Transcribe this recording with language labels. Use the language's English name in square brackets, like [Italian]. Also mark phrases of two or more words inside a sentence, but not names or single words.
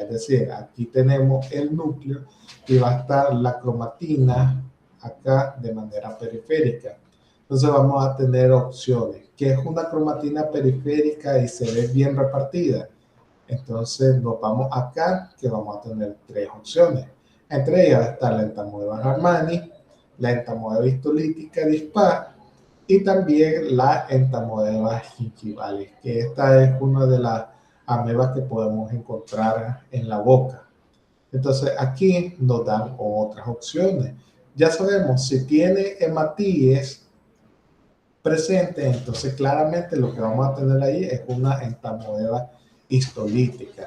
[Spanish] Es decir, aquí tenemos el núcleo y va a estar la cromatina acá de manera periférica. Entonces vamos a tener opciones. ¿Qué es una cromatina periférica y se ve bien repartida? Entonces nos vamos acá, que vamos a tener tres opciones. Entre ellas va a estar la entamoeba harmani, la entamoeba histolítica dispar y también la entamoeba gingivalis, que esta es una de las amebas que podemos encontrar en la boca. Entonces aquí nos dan otras opciones. Ya sabemos, si tiene hematíes presente, entonces claramente lo que vamos a tener ahí es una entamoeba histolítica.